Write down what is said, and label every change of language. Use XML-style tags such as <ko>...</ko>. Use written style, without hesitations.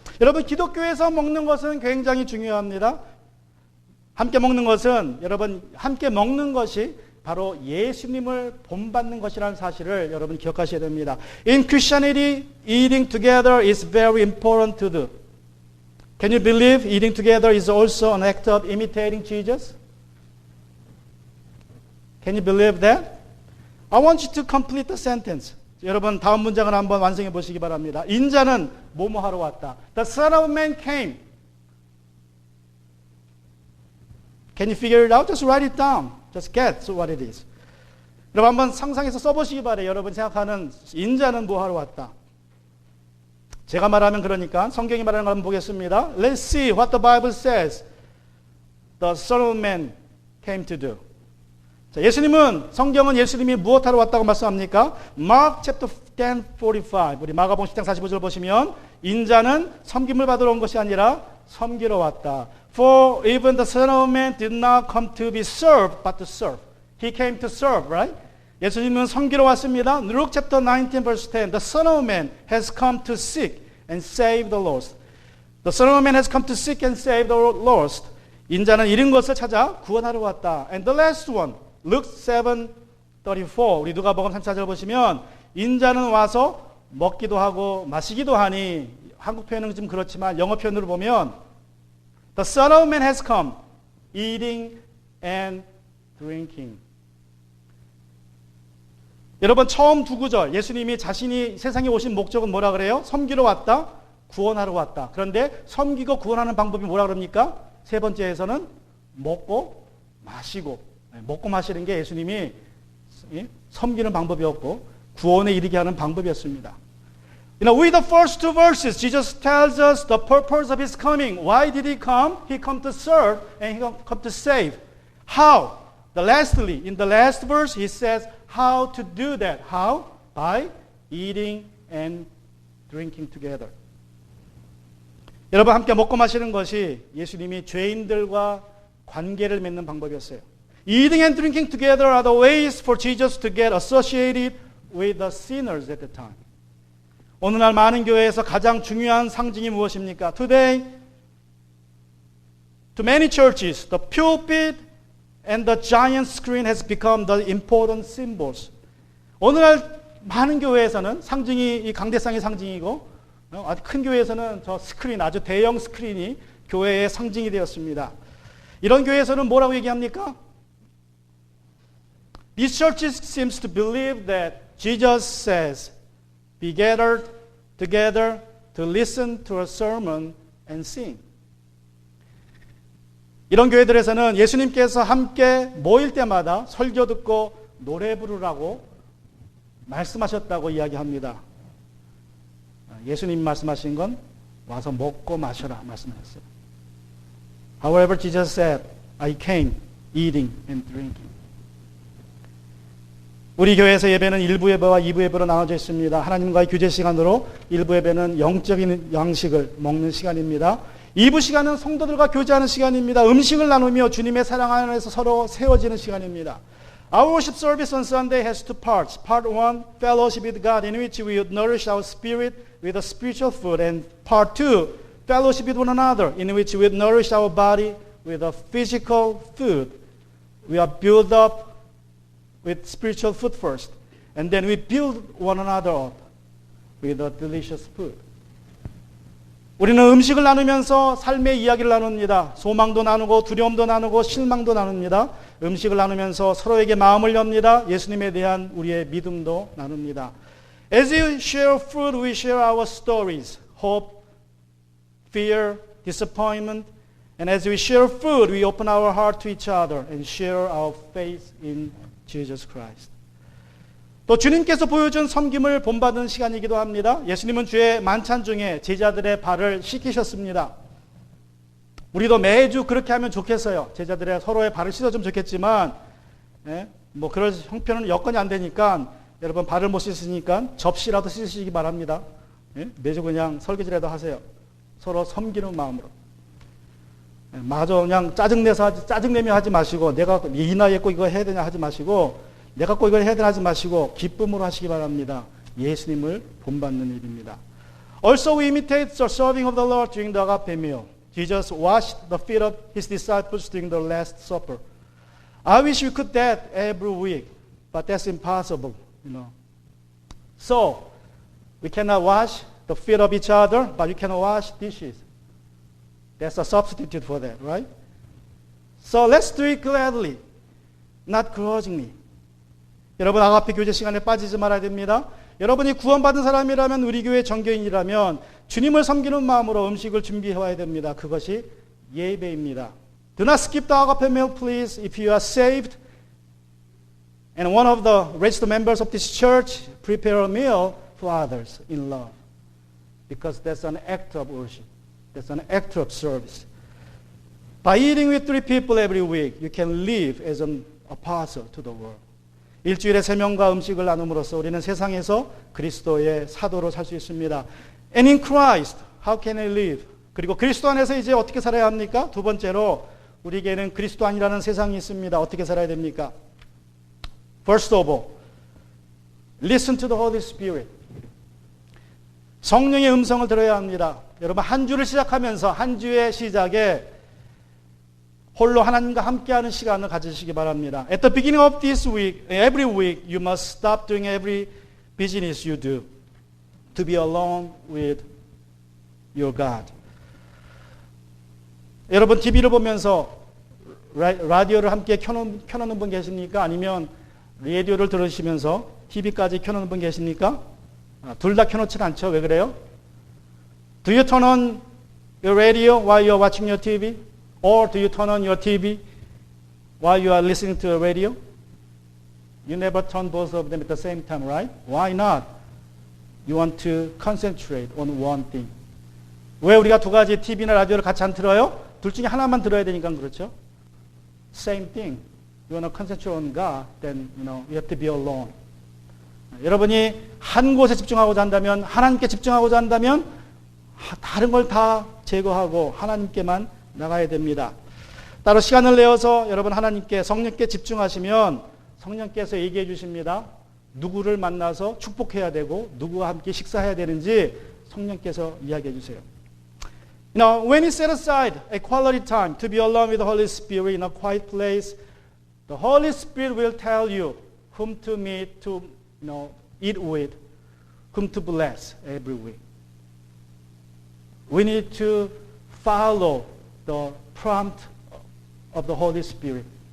<ko>여러분 기독교에서 먹는 것은 굉장히 중요합니다. 함께 먹는 것은 여러분 함께 먹는 것이 바로 예수님을 본받는 것이라는 사실을 여러분 기억하셔야 됩니다.</ko> <en>In Christianity, eating together is very important to do. Can you believe eating together is also an act of imitating Jesus? Can you believe that? I want you to complete the sentence.</en> <ko>여러분 다음 문장을 한번 완성해 보시기 바랍니다. 인자는 뭐뭐 하러 왔다.</ko> <en>The Son of Man came. Can you figure it out? Just write it down. Just get what it is.</en> <ko>여러분 한번 상상해서 써보시기 바래요. 여러분 생각하는 인자는 뭐 하러 왔다. 제가 말하면 그러니까 성경이 말하는 걸 한번 보겠습니다.</ko> <en>Let's see what the Bible says. The Son of Man came to do.</en> <ko>자, 성경은 예수님이 무엇하러 왔다고 말씀합니까?</ko> <en>Mark chapter 10:45.</en> <ko>우리 마가복음 10장 45절 보시면 인자는 섬김을 받으러 온 것이 아니라 섬기러 왔다.</ko> <en>For even the Son of Man did not come to be served, but to serve. He came to serve, right?</en> <ko>예수님은 섬기러 왔습니다.</ko> <en>Luke chapter 19 verse 10. The Son of Man has come to seek and save the lost. The Son of Man has come to seek and save the lost.</en> <ko>인자는 잃은 것을 찾아 구원하러 왔다.</ko> <en>And the last one. Luke 7:34.</en> <ko>우리 누가복음 34절 보시면 인자는 와서 먹기도 하고 마시기도 하니 한국 표현은 좀 그렇지만 영어 표현으로 보면</ko> <en>The Son of Man has come, eating and drinking.</en> <ko>여러분 처음 2구절 예수님이 자신이 세상에 오신 목적은 뭐라 그래요? 섬기러 왔다, 구원하러 왔다. 그런데 섬기고 구원하는 방법이 뭐라 그럽니까? 3번째에서는 먹고 마시고. 먹고 마시는 게 예수님이 섬기는 방법이었고 구원에 이르게 하는 방법이었습니다.</ko> <en>With the first 2 verses, Jesus tells us the purpose of His coming. Why did He come? He come to serve and He come to save. How? Lastly, in the last verse, He says how to do that. How? By eating and drinking together.</en> <ko>여러분 함께 먹고 마시는 것이 예수님이 죄인들과 관계를 맺는 방법이었어요.</ko> <en>Eating and drinking together are the ways for Jesus to get associated with the sinners at the time.</en> <ko>오늘날 많은 교회에서 가장 중요한 상징이 무엇입니까?</ko> <en>Today, to many churches, the pulpit and the giant screen has become the important symbols.</en> <ko>오늘날 많은 교회에서는 상징이 이 강대상의 상징이고 아주 큰 교회에서는 저 스크린, 아주 대형 스크린이 교회의 상징이 되었습니다. 이런 교회에서는 뭐라고 얘기합니까?</ko> <en>These churches seems to believe that Jesus says, be gathered together to listen to a sermon and sing.</en> <ko>이런 교회들에서는 예수님께서 함께 모일 때마다 설교 듣고 노래 부르라고 말씀하셨다고 이야기합니다. 예수님 말씀하신 건 와서 먹고 마셔라 말씀하셨어요.</ko> <en>However, Jesus said, I came eating and drinking.</en> <ko>우리 교회에서 예배는 1부 예배와 2부 예배로 나눠져 있습니다. 하나님과의 교제 시간으로 1부 예배는 영적인 양식을 먹는 시간입니다. 2부 시간은 성도들과 교제하는 시간입니다. 음식을 나누며 주님의 사랑 안에서 서로 세워지는 시간입니다.</ko> <en>Our worship service on Sunday has two parts. Part 1, fellowship with God, in which we nourish our spirit with a spiritual food. And part 2, fellowship with one another, in which we nourish our body with a physical food. We are built up with spiritual food first, and then we build one another up with a delicious food.</en> <ko>우리는 음식을 나누면서 삶의 이야기를 나눕니다. 소망도 나누고 두려움도 나누고 실망도 나눕니다. 음식을 나누면서 서로에게 마음을 엽니다. 예수님에 대한 우리의 믿음도 나눕니다.</ko> <en>As we share food, we share our stories, hope, fear, disappointment. And as we share food, we open our heart to each other and share our faith in Jesus Christ.</en> <ko>또 주님께서 보여준 섬김을 본받은 시간이기도 합니다. 예수님은 주의 만찬 중에 제자들의 발을 씻기셨습니다. 우리도 매주 그렇게 하면 좋겠어요. 제자들의 서로의 발을 씻어주면 좋겠지만, 뭐 그럴 형편은 여건이 안 되니까 여러분 발을 못 씻으니까 접시라도 씻으시기 바랍니다. 매주 그냥 설거지라도 하세요. 서로 섬기는 마음으로. 마저 그냥 짜증내며 하지 마시고, 내가 이 나이에 꼭 이거 해야 되냐 하지 마시고, 내가 꼭 이걸 해야 되냐 하지 마시고, 기쁨으로 하시기 바랍니다. 예수님을 본받는 일입니다.</ko> <en>Also we imitate the serving of the Lord during the agape meal. Jesus washed the feet of his disciples during the Last Supper. I wish we could that every week, but that's impossible, So, we cannot wash the feet of each other, but you can wash dishes. That's a substitute for that, right? So let's do it gladly, not grudgingly.</en> <ko>여러분, 아가페 교제 시간에 빠지지 말아야 됩니다. 여러분이 구원받은 사람이라면, 우리 교회 정교인이라면 주님을 섬기는 마음으로 음식을 준비해와야 됩니다. 그것이 예배입니다.</ko> <en>Do not skip the agape meal, please. If you are saved and one of the registered members of this church, prepare a meal for others in love. Because that's an act of worship. That's an act of service. By eating with 3 people every week, you can live as an apostle to the world.</en> <ko>일주일에 3명과 음식을 나눔으로써 우리는 세상에서 그리스도의 사도로 살 수 있습니다.</ko> <en>And in Christ, how can I live?</en> <ko>그리고 그리스도 안에서 이제 어떻게 살아야 합니까? 두 번째로, 우리에게는 그리스도 안이라는 세상이 있습니다. 어떻게 살아야 됩니까?</ko> <en>First of all, listen to the Holy Spirit.</en> <ko>성령의 음성을 들어야 합니다. 여러분, 한 주를 시작하면서 한 주의 시작에 홀로 하나님과 함께하는 시간을 가지시기 바랍니다.</ko> <en>At the beginning of this week, every week, you must stop doing every business you do to be alone with your God.</en> <ko>여러분, TV를 보면서 라디오를 함께 켜놓는 분 계십니까? 아니면 라디오를 들으시면서 TV까지 켜놓는 분 계십니까? 둘 다 켜놓지는 않죠. 왜 그래요?</ko> <en>Do you turn on your radio while you are watching your TV? Or do you turn on your TV while you are listening to the radio? You never turn both of them at the same time, right? Why not? You want to concentrate on one thing.</en> <ko>왜 우리가 두 가지 TV나 라디오를 같이 안 들어요? 둘 중에 하나만 들어야 되니까 그렇죠?</ko> <en>Same thing. You want to concentrate on God, then you have to be alone.</en> <ko>여러분이 한 곳에 집중하고자 한다면, 하나님께 집중하고자 한다면 다른 걸 다 제거하고 하나님께만 나가야 됩니다. 따로 시간을 내어서 여러분 하나님께, 성령께 집중하시면 성령께서 얘기해 주십니다. 누구를 만나서 축복해야 되고 누구와 함께 식사해야 되는지 성령께서 이야기해 주세요.</ko> <en>When you set aside a quality time to be alone with the Holy Spirit in a quiet place, the Holy Spirit will tell you whom to meet, to eat with, whom to bless every week. We need to follow the prompt of the Holy Spirit.</en>